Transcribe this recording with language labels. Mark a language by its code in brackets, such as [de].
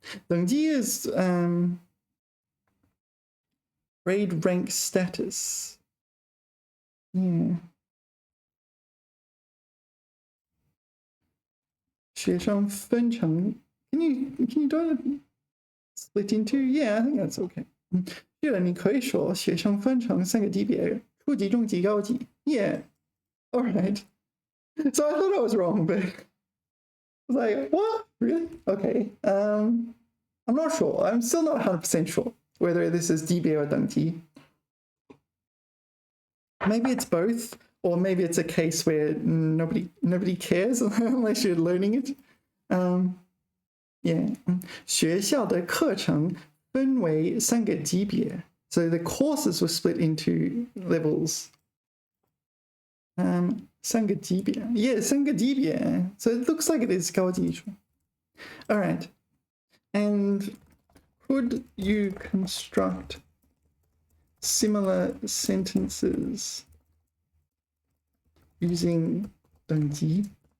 [en] 等级 is grade rank status. Yeah. 学生分成 Can you do it split into? Yeah, I think that's okay. [zh] 是的，你可以说学生分成三个级别：初级、中级、高级。 [en] Yeah. All right. So I thought I was wrong, but I was like, what? Really? Okay. I'm not sure. I'm still not 100% sure whether this is 级别 or 等级. Maybe it's both, or maybe it's a case where nobody cares unless you're learning it. Yeah. [zh] 学校的课程分为三个级别. [en] So the courses were split into levels. [zh] 三个级别.Yeah, 三个级别. [en] So it looks like it is 高级. All right. And could you construct similar sentences using 等级?